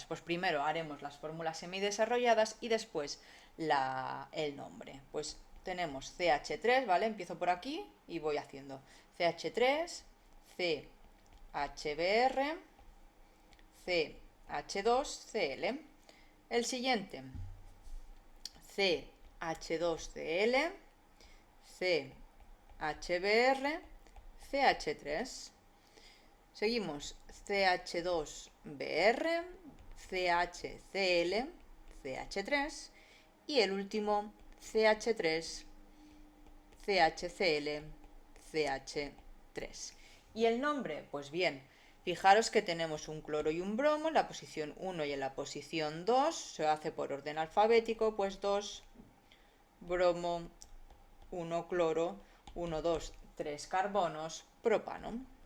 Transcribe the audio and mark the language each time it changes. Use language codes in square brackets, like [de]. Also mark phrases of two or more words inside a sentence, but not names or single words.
[es] Pues primero haremos las fórmulas semidesarrolladas y después el nombre. Pues tenemos CH3, ¿vale? Empiezo por aquí y voy haciendo CH3, CHBr, CH2Cl. El siguiente, CH2Cl, CHBr, CH3. Seguimos CH2Br, CHCl, CH3 y el último CH3, CHCl, CH3. ¿Y el nombre? Pues bien, fijaros que tenemos un cloro y un bromo en la posición 1 y en la posición 2, se hace por orden alfabético, pues 2 bromo, 1 cloro, 1, 2, 3 carbonos, propano.